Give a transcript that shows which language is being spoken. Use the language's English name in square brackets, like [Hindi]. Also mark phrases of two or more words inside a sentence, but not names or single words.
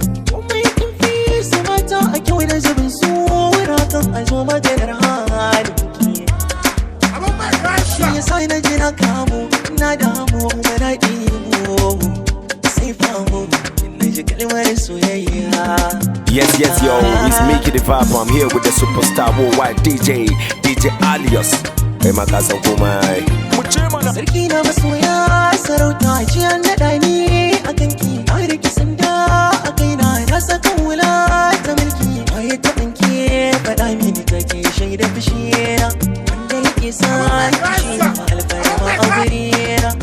[Hausa] Komai kin fi su mata a kyau da zubin su, wurakan a zo maganar halin ki. Shi ya sa na ji na kamu, na damu, kuma na ɗimu. Sai famu, na ji kalmar soyayya. [English] Yes, yes, yo, it's Mickey the Vibe. I'm here with the superstar worldwide D J, D J Alias. [Hausa] Kai ma ka san komai. Sarki na masoya, sarauta jiya naɗa ni a kanki. Na riƙe sanda a kaina, na saka hula ta mulki. Waye ta ɗinke, faɗa mini take shaida fushi na. Wanda yake sa ki shi ne alfarma a gure na.